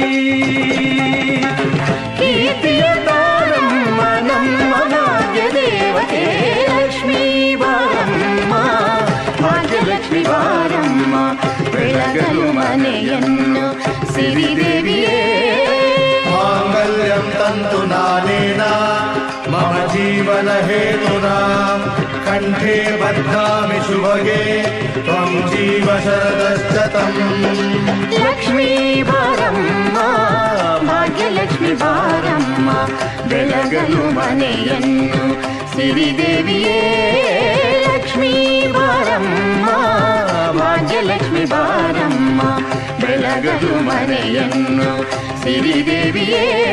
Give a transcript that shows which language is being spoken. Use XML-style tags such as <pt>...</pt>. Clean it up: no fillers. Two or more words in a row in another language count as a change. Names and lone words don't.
<kn>ಕೀರ್ತಿಯ ತಾರಮ್ಮ ನಮ್ಮ ಭಾಗ್ಯ ದೇವತೆ ಲಕ್ಷ್ಮೀ ಬಾರಮ್ಮ ಭಾಗ್ಯಲಕ್ಷ್ಮಿ ಬಾರಮ್ಮ, ಬೆಳಗಲು ಮನೆಯನ್ನು ಸಿರಿದೇವಿಯೇ.</kn> <sa>मांगल्यं तन्तु नानेन मम जीवन हेतुना, कंठे बध्नामि शुभगे त्वं जीव शरदश्शतम्.</sa> <kn>ಲಕ್ಷ್ಮೀ ಬಾರಮ್ಮ ಭಾಗ್ಯಲಕ್ಷ್ಮಿ ಬಾರಮ್ಮ, ಬೆಳಗಲು ಮನೆಯನ್ನು ಸಿರಿದೇವಿಯೇ. ಲಕ್ಷ್ಮೀ ಬಾರಮ್ಮ ಭಾಗ್ಯಲಕ್ಷ್ಮಿ ಬಾರಮ್ಮ, ಬೆಳಗಲು ಮನೆಯನ್ನು ಸಿರಿದೇವಿಯೇ.</kn>